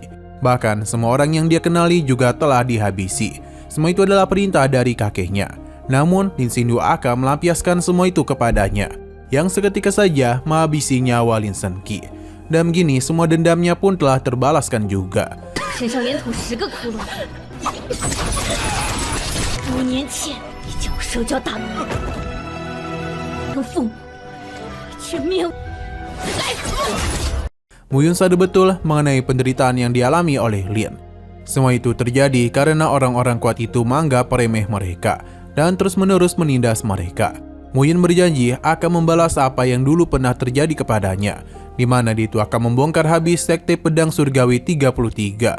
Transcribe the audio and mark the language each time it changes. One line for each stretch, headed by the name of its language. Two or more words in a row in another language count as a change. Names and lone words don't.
Indonesian: Bahkan semua orang yang dia kenali juga telah dihabisi. Semua itu adalah perintah dari kakeknya. Namun Lin Xingyu akan melampiaskan semua itu kepadanya, yang seketika saja menghabisi nyawa Lin Sengqi. Dan begini semua dendamnya pun telah terbalaskan juga.
Chinese: 5 年前你将我手脚打磨，跟父母却灭。
Indonesian: Muyun sadar betul mengenai penderitaan yang dialami oleh Lin. Semua itu terjadi karena orang-orang kuat itu menganggap remeh mereka dan terus-menerus menindas mereka. Muyun berjanji akan membalas apa yang dulu pernah terjadi kepadanya, di mana dia itu akan membongkar habis sekte pedang surgawi 33.